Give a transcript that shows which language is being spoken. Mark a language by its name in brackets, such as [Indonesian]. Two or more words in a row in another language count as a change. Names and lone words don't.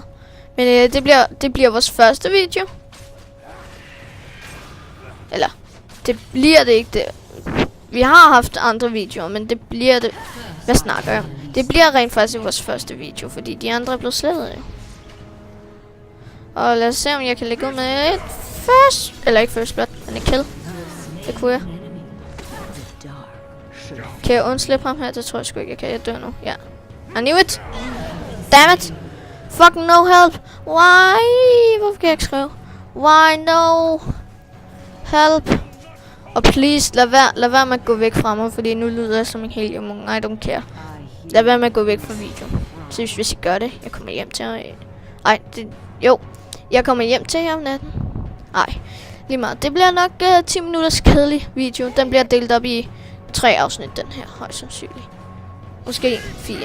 [Danish] Men det bliver vores første video. Eller, det bliver det ikke det. Vi har haft andre videoer, men det bliver det. Hvad snakker jeg om? Det bliver rent faktisk vores første video, fordi de andre er blevet slettet jo. Og lad os se, om jeg kan lægge ud med et first... Eller ikke [English] first blood, [Danish] men et kill. Det kunne jeg. Kan jeg undslippe ham her? Det tror jeg sgu ikke, jeg kan. Jeg dør nu. Ja. [English] I knew it! Damn it! Fucking no help! Why? [Danish] Hvorfor kan jeg ikke skrive? [English] Why no help? [Danish] Og please, lad være med at gå væk fra mig, fordi nu lyder jeg som en helt jomung. [English] I don't care. [Danish] Lad være med at gå væk fra videoen. Så hvis I gør det, jeg kommer hjem til jer. Ej, jo. Jeg kommer hjem til jer om natten. Ej, lige meget. Det bliver nok 10 minutters kedelig video. Den bliver delt op i 3 afsnit, den her, højst sandsynligt. Måske 4.